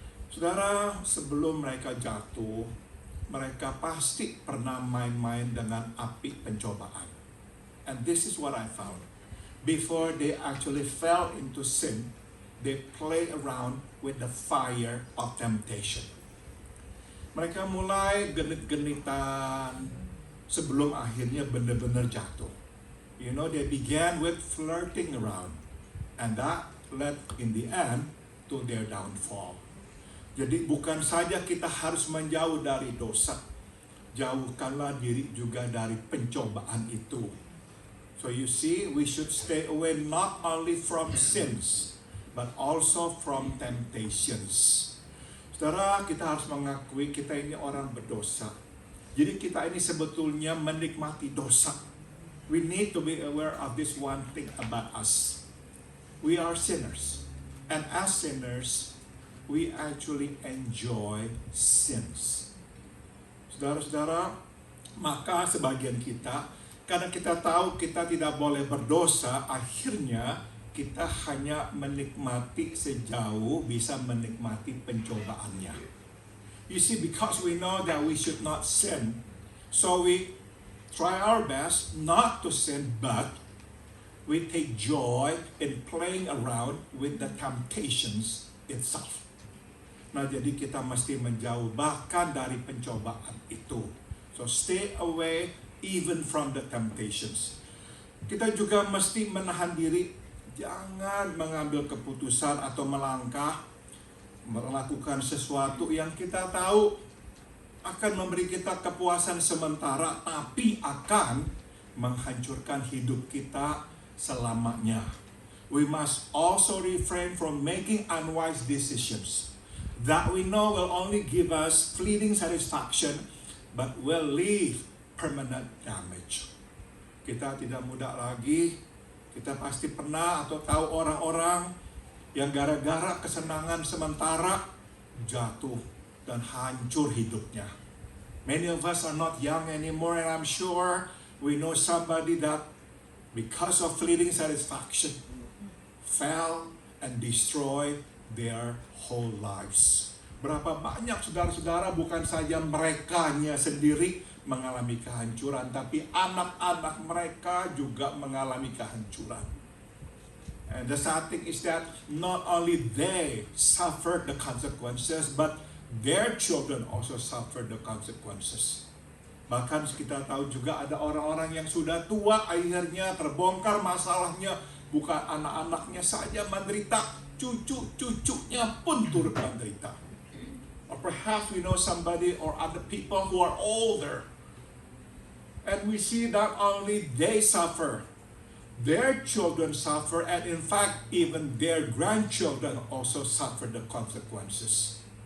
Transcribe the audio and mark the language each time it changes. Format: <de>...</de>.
<id>Saudara, sebelum mereka jatuh, mereka pasti pernah main-main dengan api pencobaan.</id> <en>And this is what I found. Before they actually fell into sin, they play around with the fire of temptation.</en> <id>Mereka mulai genit-genitan sebelum akhirnya benar-benar jatuh.</id> <en>You know, they began with flirting around. And that led in the end to their downfall.</en> <id>Jadi bukan saja kita harus menjauh dari dosa, jauhkanlah diri juga dari pencobaan itu.</id> <en>So you see, we should stay away not only from sins, but also from temptations.</en> <id>Saudara, kita harus mengakui kita ini orang berdosa. Jadi kita ini sebetulnya menikmati dosa.</id> <en>We need to be aware of this one thing about us. We are sinners. And as sinners, we actually enjoy sins.</en> <id>Saudara-saudara, maka sebagian kita, karena kita tahu kita tidak boleh berdosa, akhirnya kita hanya menikmati sejauh bisa menikmati pencobaannya.</id> <en>You see, because we know that we should not sin, so we try our best not to sin, but we take joy in playing around with the temptations itself.</en> <id>Nah, jadi kita mesti menjauh bahkan dari pencobaan itu.</id> <en>So stay away even from the temptations.</en> <id>Kita juga mesti menahan diri, jangan mengambil keputusan atau melangkah melakukan sesuatu yang kita tahu akan memberi kita kepuasan sementara, tapi akan menghancurkan hidup kita selamanya.</id> <en>We must also refrain from making unwise decisions that we know will only give us fleeting satisfaction, but will leave permanent damage.</en> <id>Kita tidak muda lagi. Kita pasti pernah atau tahu orang-orang yang gara-gara kesenangan sementara jatuh dan hancur hidupnya.</id> <en>Many of us are not young anymore, and I'm sure we know somebody that because of fleeting satisfaction fell and destroyed their whole lives.</en> <id>Berapa banyak saudara-saudara, bukan saja merekanya sendiri mengalami kehancuran, tapi anak-anak mereka juga mengalami kehancuran.</id> <en>And the sad thing is that not only they suffered the consequences, but their children also suffered the consequences.</en> <id>Bahkan kita tahu juga ada orang-orang yang sudah tua, akhirnya terbongkar masalahnya, bukan anak-anaknya saja menderita, cucu-cucunya pun turut menderita.</id> <en>Or perhaps we know somebody or other people who are older, And we see that only they suffer, their children suffer, and in fact, even their grandchildren also suffer the consequences.</en>